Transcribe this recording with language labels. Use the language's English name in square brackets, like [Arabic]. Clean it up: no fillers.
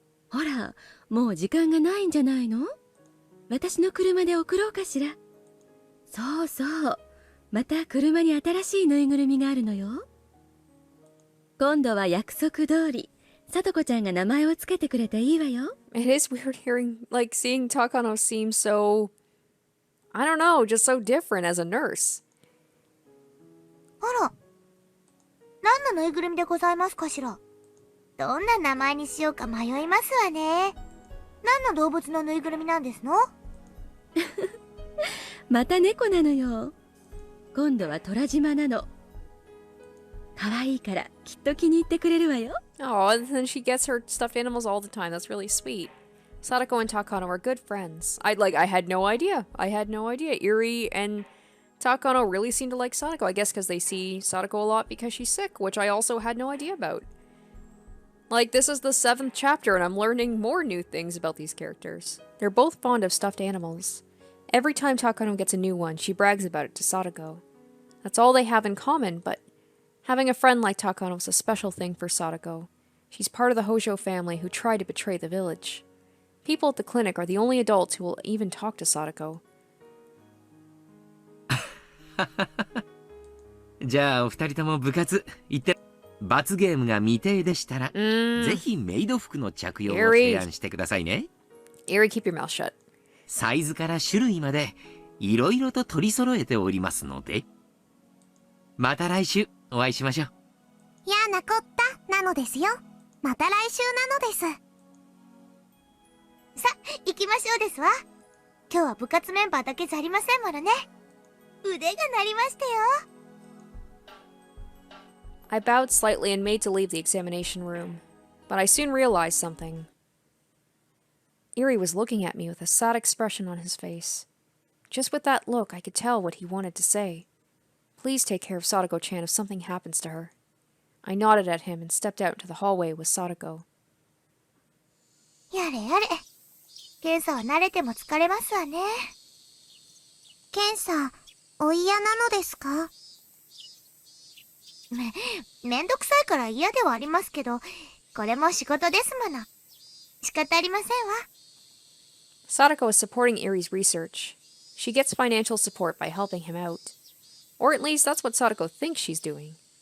[Japanese] ほら、もう時間がないんじゃないの？私の車で送ろうかしら。そうそう。また車に新しいぬいぐるみがあるのよ。今度は約束通り、さとこちゃんが名前をつけてくれていいわよ。 [English] It is weird seeing Takano seem so, I don't know, just so different as a nurse. [Japanese] あら、何のぬいぐるみでございますかしら。どんな名前にしようか迷いますわね。何の動物のぬいぐるみなんですの？また猫なのよ。今度は虎島なの。可愛いからきっと気に入ってくれるわよ。 [English] Oh, and then she gets her stuffed animals all the time. That's really sweet. Sadako and Takano are good friends. I had no idea. Eri and Takano really seem to like Sadako. I guess because they see Sadako a lot because she's sick, which I also had no idea about. Like, this is the 7th chapter and I'm learning more new things about these characters. They're both fond of stuffed animals. Every time Takano gets a new one, she brags about it to Sadako. That's all they have in common, but having a friend like Takano is a special thing for Sadako. She's part of the Hojo family who tried to betray the village. People at the clinic are the only adults who will even talk to Sadako. [Japanese] じゃあお二人とも部活行って。罰ゲームが未定でしたら、ぜひメイド服の着用を提案してくださいね。 [English] Eri, keep your mouth shut. [Japanese] サイズから種類までいろいろと取り揃えておりますので。また来週お会いしましょう。やなこったなのですよ。また来週なのです。さ、行きましょうですわ。今日は部活メンバーだけじゃありませんものね。腕が鳴りましたよ。 [English] I bowed slightly and made to leave the examination room, but I soon realized something. Eri was looking at me with a sad expression on his face. Just with that look, I could tell what he wanted to say. Please take care of Sadako-chan if something happens to her. I nodded at him and stepped out into the hallway with Sadako. [Japanese] やれやれ。検査は慣れても疲れますわね。検査、お嫌なのですか？めんどくさいから嫌ではありますけど、これも仕事ですもの。仕方ありませんわ。 [English] Sadako is supporting Eri's research. She gets financial support by helping him out. Or at least that's what Sadako thinks she's doing.